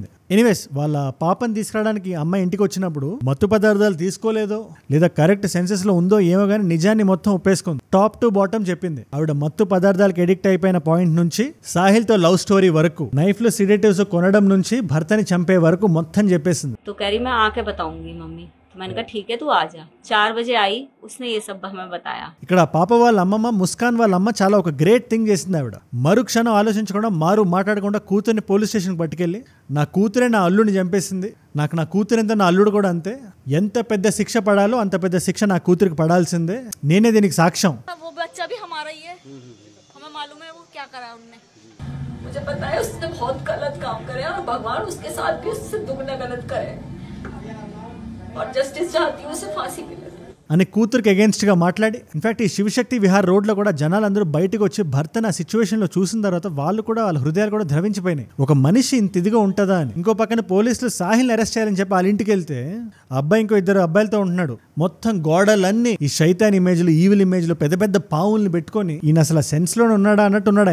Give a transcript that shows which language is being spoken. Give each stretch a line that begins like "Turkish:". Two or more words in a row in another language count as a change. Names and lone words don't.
Telugu: ఎనీవేస్ వాళ్ళ పాపని తీసుకురావడానికి అమ్మాయి ఇంటికి వచ్చినప్పుడు మత్తు పదార్థాలు తీసుకోలేదో లేదా
English: correct senses
Telugu: లో ఉందో ఏమో గానీ నిజాన్ని మొత్తం ఒప్పేసుకుంది.
English: top to bottom
Telugu: చెప్పింది. ఆవిడ మత్తు పదార్థాలకు ఎడిక్ట్ అయిపోయిన పాయింట్ నుంచి సాహిల్ తో
English: love story
Telugu: వరకు, నైఫ్ లో సిడేటివ్స్ కొనడం నుంచి భర్తని చంపే వరకు మొత్తం చెప్పేసింది.
Hindi: तो कह रही मैं आके बताऊंगी मम्मी. तो मैंने कहा ठीक है तू आ जा. 4 बजे आई, उसने ये सब हमें बताया.
Telugu: ఇక్కడ పాప వాళ్ళ అమ్మమ్మ ముస్కాన్ వాళ్ళ అమ్మ చాలా ఒక
English: great thing
Telugu: చేసింది. ఆవిడ మరుక్షణం ఆలోచించకుండా మాట్లాడకుండా కూతుర్ని పోలీస్ స్టేషన్కి పట్టుకెళ్ళి, నా కూతురే నా అల్లుడిని చంపేసింది, నాకు నా కూతురు ఎంత, నా అల్లుడు కూడా అంతే, ఎంత పెద్ద శిక్ష పడాలో అంత పెద్ద శిక్ష నా కూతురికి పడాల్సిందే, నేనే దీనికి సాక్ష్యం.
Hindi: वो बच्चा भी हमारा ही है, हमें मालूम है वो क्या करा उन्होंने. मुझे पता है उसने बहुत गलत काम करे और भगवान उसके साथ भी उससे दुगना गलत करे और जस्टिस चाहती हूँ उसे फांसी मिले
Telugu: అని కూతురికి అగేన్స్ట్ గా మాట్లాడి, ఇన్ఫాక్ట్ ఈ శివశక్తి విహార్ రోడ్ లో కూడా జనాలందరూ బయటకు వచ్చి భర్తను ఆ సిచ్యువేషన్ లో చూసిన తర్వాత వాళ్ళు కూడా వాళ్ళ హృదయాలు కూడా ద్రవించిపోయినాయి. ఒక మనిషి ఇంత ఇదిగా ఉంటుందా అని. ఇంకో పక్కన పోలీసులు సాహిల్ని అరెస్ట్ చేయాలని చెప్పి వాళ్ళ ఇంటికి వెళ్తే అబ్బాయి ఇంకో 2 అబ్బాయిలతో ఉంటున్నాడు. మొత్తం గోడలన్నీ ఈ శైతాన్ ఇమేజ్లు, ఈవిల్ ఇమేజ్లు, పెద్ద పావుల్ని పెట్టుకొని ఈయన అసలు సెన్స్ లోనే ఉన్నాడా అన్నట్టు ఉన్నాడు.